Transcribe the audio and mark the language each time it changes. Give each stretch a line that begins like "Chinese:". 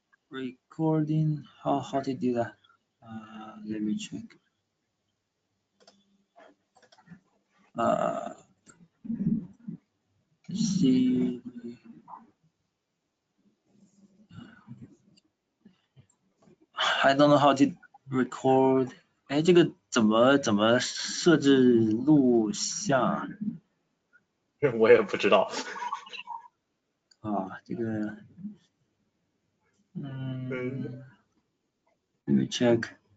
English: Recording. How to do that? Let me check. Let's see. I don't know how to record.
Chinese: 哎，这个怎么设置录像啊？我也不知道。啊，这个，
English: let me check。